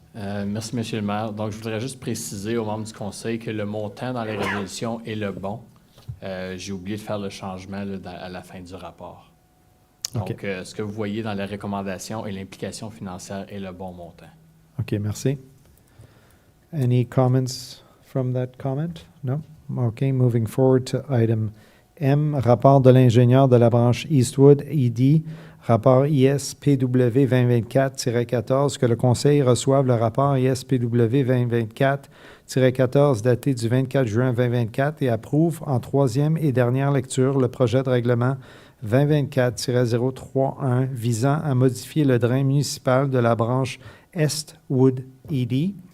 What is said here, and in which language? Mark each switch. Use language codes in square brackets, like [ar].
[fr] Merci, Monsieur le maire. Donc, je voudrais juste préciser aux membres du conseil que le montant dans les résolutions est le bon. J'ai oublié de faire le changement là, à la fin du rapport. Donc, OK. Ce que vous voyez dans les recommandations et l'implication financière est le bon montant. OK, merci. [en] Any comments from that comment? No? OK, moving forward to item [fr] M, rapport de l'ingénieur de la branche Eastwood, ED, rapport ISPW 2024-14, que le Conseil reçoive le rapport ISPW 2024-14 daté du 24 juin 2024 et approuve en troisième et dernière lecture le projet de règlement 2024-031 visant à modifier le drain municipal de la branche Eastwood ED.